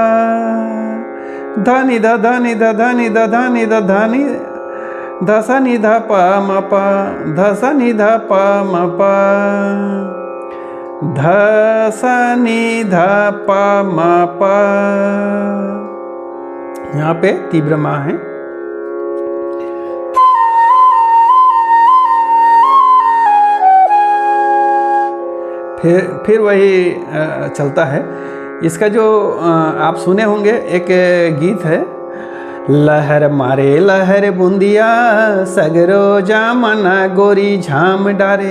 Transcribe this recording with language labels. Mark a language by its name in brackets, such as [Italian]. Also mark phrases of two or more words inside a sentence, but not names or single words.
[Hindi] ध नि ध ध नि ध ध नि ध ध नि ध ध नि ध सा नि ध प म प ध सा नि ध प म प ध सा नि ध प म प। यहाँ पे तीव्र मा है। फिर वही चलता है। इसका जो आप सुने होंगे, एक गीत है लहर मारे लहर बूंदिया सगरो जामना गोरी झाम डारे।